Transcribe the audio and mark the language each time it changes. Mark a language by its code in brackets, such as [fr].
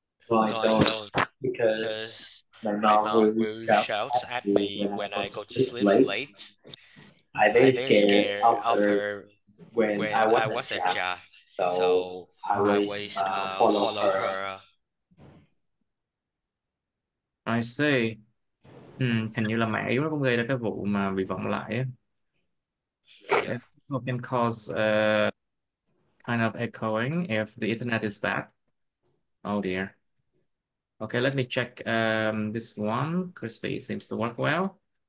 [en] No, I don't, because my mom will shout at me when I go to sleep late. I very scared of her when I was a child, so I always follow her. I see. [vi] Hình như là mạng yếu nó cũng gây ra cái vụ mà bị vọng lại á. [en] Yeah. It can cause kind of echoing if the internet is bad. Oh dear. Okay, let me check this one. Crispy seems to work well.